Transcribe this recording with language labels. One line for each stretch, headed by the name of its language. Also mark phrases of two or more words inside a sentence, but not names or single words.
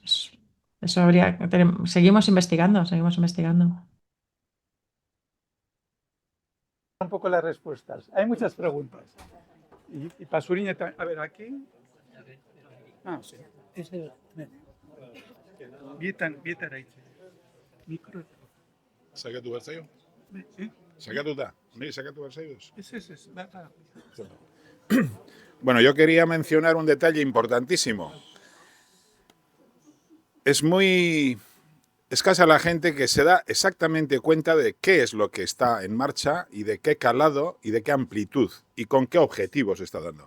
Spanish: Eso habría, seguimos investigando, seguimos investigando. Un poco las respuestas. Hay muchas preguntas. Y Pasuriña también. A ver, aquí. Ah, sí. Vietan ahí. Micro.
Basque: Sakatu behar zaio? ¿Eh? Sakatuta. Ni sakatu behar zaio?
Spanish: Es. Va. Bueno, yo quería mencionar un detalle importantísimo. Es muy escasa la gente que se da exactamente cuenta de qué es lo que está en marcha y de qué calado y de qué amplitud y con qué objetivos se está dando.